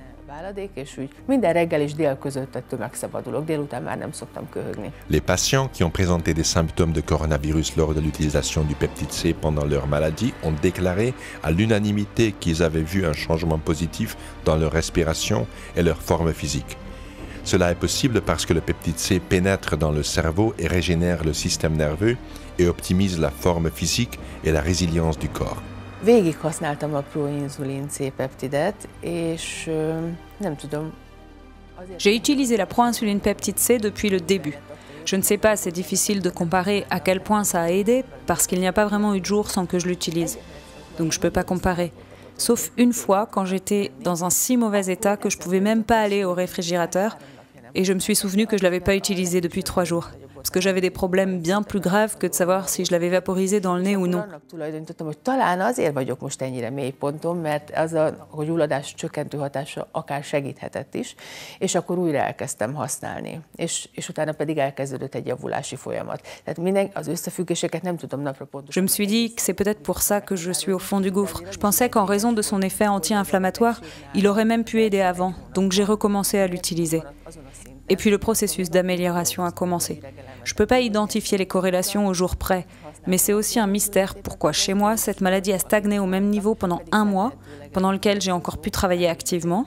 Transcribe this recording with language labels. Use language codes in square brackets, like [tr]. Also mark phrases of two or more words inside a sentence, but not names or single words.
[fr] Les patients qui ont présenté des symptômes de coronavirus lors de l'utilisation du peptide C pendant leur maladie ont déclaré à l'unanimité qu'ils avaient vu un changement positif dans leur respiration et leur forme physique. Cela est possible parce que le peptide C pénètre dans le cerveau et régénère le système nerveux et optimise la forme physique et la résilience du corps. [hu] Végig használtam a proinzulin C-peptidet, és nem tudom. [fr] J'ai utilisé la proinsuline peptide C depuis le début. Je ne sais pas, c'est difficile de comparer à quel point ça a aidé parce qu'il n'y a pas vraiment eu de jour sans que je l'utilise. Donc je ne peux pas comparer. Sauf une fois quand j'étais dans un si mauvais état que je ne pouvais même pas aller au réfrigérateur et je me suis souvenu que je ne l'avais pas utilisé depuis 3 jours. parce que j'avais des problèmes bien plus graves que de savoir si je l'avais vaporisé dans le nez ou non. [hu] Tulajdonítottam, hogy talán azért vagyok most ennyire mélyponton, mert az a gyulladás csökkentő hatása akár segíthetett is, és akkor újra elkezdtem használni. És utána pedig elkezdődött egy javulási folyamat. Tehát az összefüggéseket nem tudom napra pontosan. [fr] Je me suis dit que c'est peut-être pour ça que je suis au fond du gouffre. Je pensais qu'en raison de son effet anti-inflammatoire, il aurait même pu aider avant, donc j'ai recommencé à l'utiliser. Et puis le processus d'amélioration a commencé. Je ne peux pas identifier les corrélations au jour près, mais c'est aussi un mystère pourquoi chez moi, cette maladie a stagné au même niveau pendant 1 mois, pendant lequel j'ai encore pu travailler activement.